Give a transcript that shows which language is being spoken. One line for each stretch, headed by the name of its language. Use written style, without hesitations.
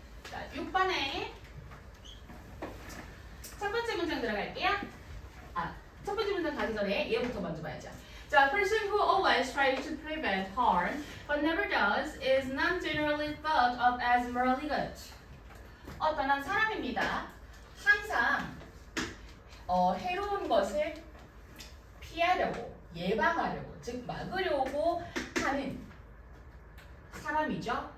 Korean: 자, 6번에 첫 번째 문장 들어갈게요. 첫 번째 문장 가기 전에 얘부터 먼저 봐야죠.
English: 자, a person who always tries to prevent harm but never does is not generally thought of as morally good.
Korean: 어떤 한 사람입니다. 항상 해로운 것을 피하려고, 예방하려고, 즉 막으려고 하는 사람이죠.